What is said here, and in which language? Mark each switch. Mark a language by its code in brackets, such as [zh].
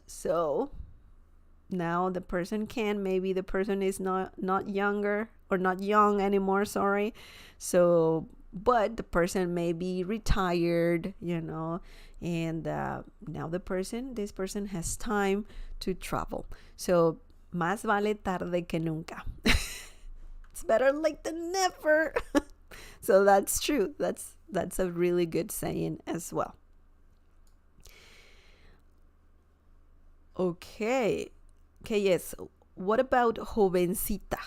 [en] So now the person can. Maybe the person is not younger or not young anymore, sorry. So but the person may be retired, you know, and now this person has time to travel. [es] So más vale tarde que nunca. [en] It's better late than never. So that's true. That's a really good saying as well. Okay, yes. What about jovencita?